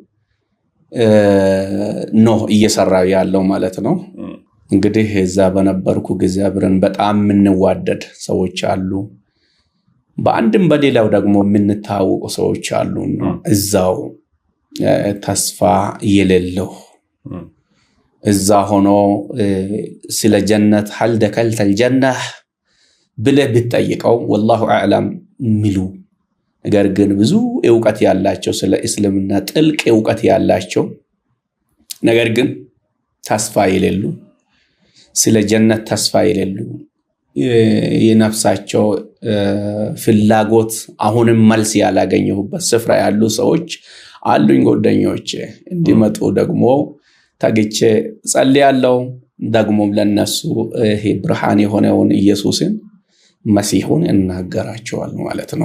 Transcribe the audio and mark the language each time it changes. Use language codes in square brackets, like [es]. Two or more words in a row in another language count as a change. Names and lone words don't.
[am] ነው እየሰራ ያለው ማለት ነው እንግዲህ እዛ በነበርኩ ጊዜ አብረን በጣም የምንዋደድ ሰዎች አሉ በአንድም በሌላው ደግሞ የምንታወቁ ሰዎች አሉ እዛው ተስፋ የሌለው እዛ ሆኖ ስለ ጀነት [ar] هل دخلت الجنة [am] ብለህ ብትጠይቀው [ar] والله اعلم [am] ሚሉ ነገር ግን ብዙ ዕውቀት ያላቸው ስለ እስልምና ጥልቅ ዕውቀት ያላቸው ነገር ግን ተስፋ የሌሉ ስለ ጀነት ተስፋ የሌሉ የነፍሳቸው ፍላጎት አሁንም መልስ ያላገኙበት ስፍራ ያሉ ሰዎች አሉኝ ጓደኞቼ እንዲመጡ ደግሞ ታግቼ ጸልያለሁ ደግሞም ለነሱ ይሄ ብርሃን የሆነውን ኢየሱስን መሲሁን እናገራቸዋል ማለት ነው